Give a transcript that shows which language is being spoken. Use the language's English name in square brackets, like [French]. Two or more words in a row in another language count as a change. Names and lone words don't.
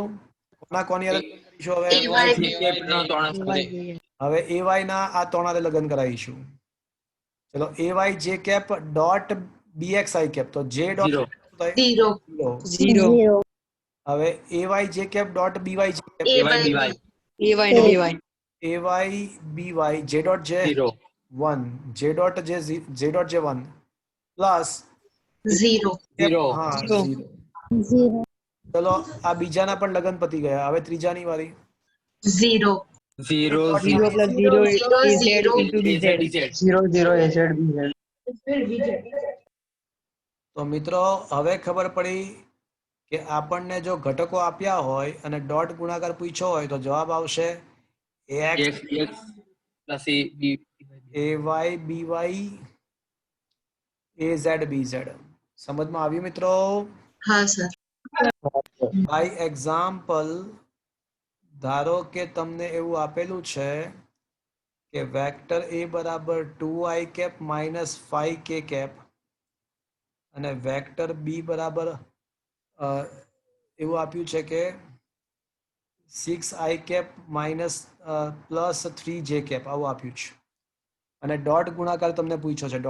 [Gujarati] કોની હારે લગ્ન કરીશું? હવે ay ના આ ત્રણ હારે લગ્ન કરાવીશું. ચલો ay j કેપ ડોટ bx i કેપ તો j ડોટ 0 0 હવે ay j કેપ ડોટ by j કેપ a by b ay ને by ay by j dot j 0. 1 j dot j 1 plus 0 હા 0. 0. ચલો આ બીજાના પણ લગન પતી ગયા. હવે ત્રીજાની વારી. 0 0 [English] 0 plus 0 is z [Gujarati] 0 into dz 0 0 az bz તો મિત્રો હવે ખબર પડી કે આપણને જો ઘટકો આપ્યા હોય અને ડોટ ગુણાકાર પૂછ્યો હોય તો જવાબ આવશે ax x plus a b. ay by az bz. સમજમાં આવ્યું મિત્રો? હા સર [English] by example [Gujarati] ધારો કે તમને એવું આપેલું છે કે વેક્ટર a બરાબર 2i કેપ માઇનસ 5k કેપ અને વેક્ટર b બરાબર એવું આપ્યું છે કે 6i કેપ માઇનસ પ્લસ 3j કેપ આવું આપ્યું છે અને ડોટ ગુણાકાર તમને પૂછ્યો છે.